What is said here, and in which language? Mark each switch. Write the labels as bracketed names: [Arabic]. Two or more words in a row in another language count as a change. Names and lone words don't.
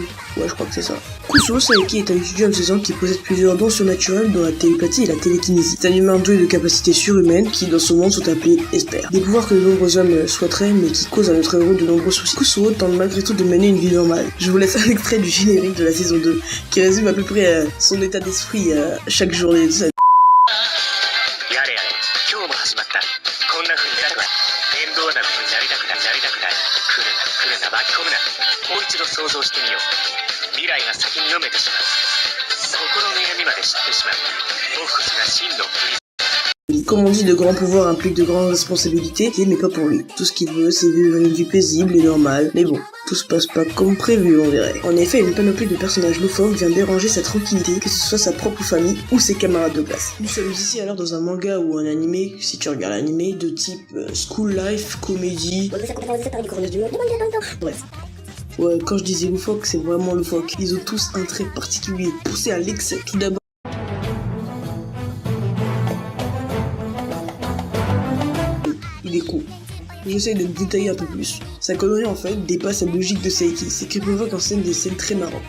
[French] Ouais, je crois que c'est ça. Kusuo Saiki est un étudiant de 16 ans qui possède plusieurs dons surnaturels dont la télépathie et la télékinésie. C'est un humain doué de capacités surhumaines qui, dans ce monde, sont appelés espères. Des pouvoirs que de nombreux hommes souhaiteraient mais qui causent à notre héros de nombreux soucis. Kusuo tente malgré tout de mener une vie normale. Je vous laisse un extrait du générique de la saison 2 qui résume à peu près son état d'esprit chaque journée de sa vie. [Japanese] 想像してみよう。未来が先に読めてしまう。心の闇まで知ってしまう。僕こそが真のプリズム。 [French] Comme on dit, de grands pouvoirs impliquent de grandes responsabilités, mais pas pour lui. Tout ce qu'il veut, c'est vivre une vie paisible et normale. Mais bon, tout se passe pas comme prévu, on dirait. En effet, une panoplie de personnages loufoques vient déranger sa tranquillité, que ce soit sa propre famille ou ses camarades de classe. Nous sommes ici alors dans un manga ou un animé, si tu regardes l'animé, de type [English] school life, [French] comédie... Bref. Ouais, quand je disais loufoque, c'est vraiment loufoque. Ils ont tous un trait particulier, poussé à l'excès. Tout d'abord, il est cool. J'essaie de me détailler un peu plus. Sa connerie en fait dépasse la logique de Saiki, c'est qu'il provoque en scène des scènes très marrantes.